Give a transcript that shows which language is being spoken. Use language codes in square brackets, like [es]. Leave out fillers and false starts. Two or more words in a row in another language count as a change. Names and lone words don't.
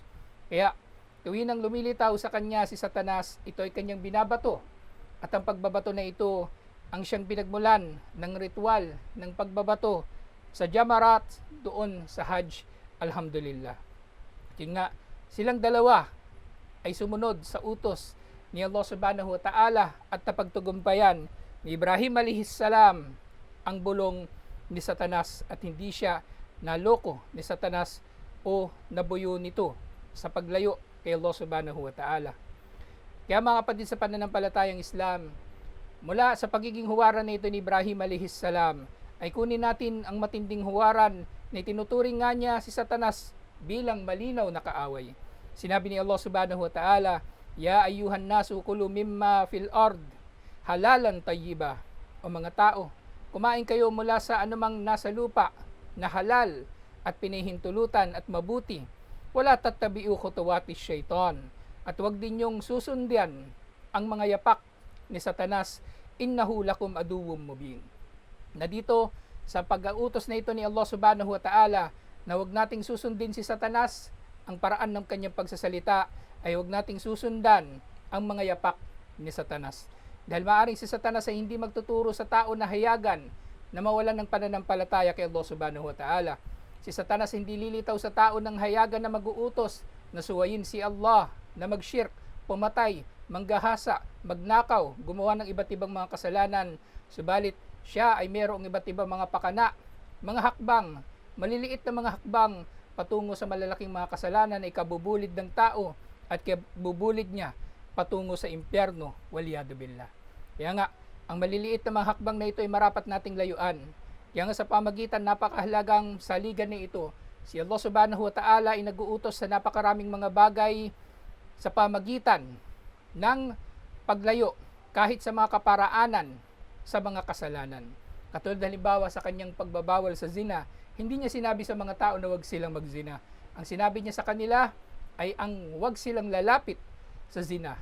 [tl] Kaya tuwing ang lumilitaw sa kanya si Satanas, ito ay kanyang binabato, at ang pagbabato na ito ang siyang pinagmulan ng ritual ng pagbabato sa Jamarat doon sa Hajj. Alhamdulillah. Yun nga, silang dalawa ay sumunod sa utos ni Allah [ar] سبحانه وتعالى [tl] at napagtagumpayan ni Ibrahim alaihissalam ang bulong ni Satanas at hindi siya naloko ni Satanas o nabuyo nito sa paglayo kay Allah [ar] سبحانه وتعالى. [tl] Kaya mga kapatid sa pananampalatayang Islam, Mula sa pagiging huwaran na ito ni Ibrahim [ar] عليه السلام, [tl] ay kunin natin ang matinding huwaran na tinuturing nga niya si Satanas bilang malinaw na kaaway. Sinabi ni Allah [ar] سبحانه وتعالى, يا أيها الناس كلوا مما في الأرض حلالا طيبا. [tl] O mga tao, kumain kayo mula sa anumang nasa lupa na halal at pinahintulutan at mabuti. [ar] ولا تتبعوا خطوات الشيطان. [tl] At huwag din yung susundan ang mga yapak ni Satanas, [ar] إنه لكم عدو مبين. [tl] Na dito, sa pag-autos na ito ni Allah [ar] سبحانه وتعالى, [tl] na huwag nating susundin si Satanas, ang paraan ng kanyang pagsasalita ay huwag nating susundan ang mga yapak ni Satanas. Dahil maaring si Satanas ay hindi magtuturo sa tao na hayagan na mawalan ng pananampalataya kay Allah [ar] سبحانه وتعالى. [tl] Si Satanas hindi lilitaw sa tao ng hayagan na mag-uutos na suwayin si Allah, na mag-shirk, pumatay, manggahasa, magnakaw, gumawa ng iba't ibang mga kasalanan. Subalit siya ay mayroong iba't ibang mga pakana, mga hakbang, maliliit na mga hakbang patungo sa malalaking mga kasalanan na ikabubulid ng tao at kabubulid niya patungo sa impyerno, [ar] والعياذ بالله. [tl] Kaya nga, ang maliliit na mga hakbang na ito ay marapat nating layuan. Kaya nga sa pamagitan napakahalagang saligan na ito, si Allah [ar] سبحانه وتعالى [tl] ay nag-uutos sa napakaraming mga bagay sa pamagitan ng paglayo kahit sa mga kaparaanan sa mga kasalanan. Katulad halimbawa sa kanyang pagbabawal sa zina, hindi niya sinabi sa mga tao na huwag silang magzina. Ang sinabi niya sa kanila ay ang huwag silang lalapit sa zina.